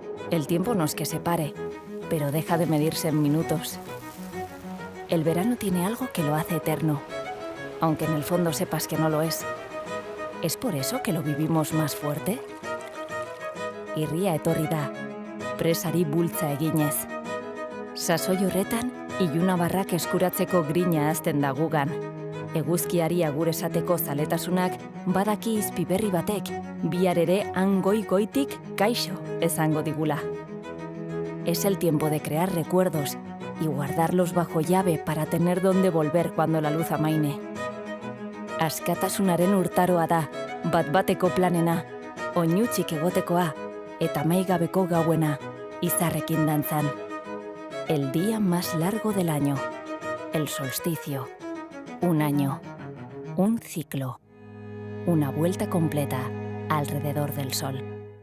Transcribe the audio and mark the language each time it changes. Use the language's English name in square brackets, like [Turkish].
[Spanish] El tiempo no es que se pare, pero deja de medirse en minutos. El verano tiene algo que lo hace eterno, aunque en el fondo sepas que no lo es. ¿Es por eso que lo vivimos más fuerte? [Basque] Irria etorri da, presari bultza eginez. Sasoi horretan, ilunabarrak eskuratzeko grina hazten da gugan. Eguzkiari agur esateko zaletasunak badaki izpi berri batek, bihar ere han goitik kaixo esango digula. [Spanish] Es el tiempo de crear recuerdos y guardarlos bajo llave para tener donde volver cuando la luz amaine. [Basque] Askatasunaren urtaroa da, bat-bateko planena, oinutsik egotekoa, eta maigabeko gauena, izarrekin dantzan. [Spanish] El día más largo del año, el solsticio. Un año, un ciclo, una vuelta completa alrededor del sol.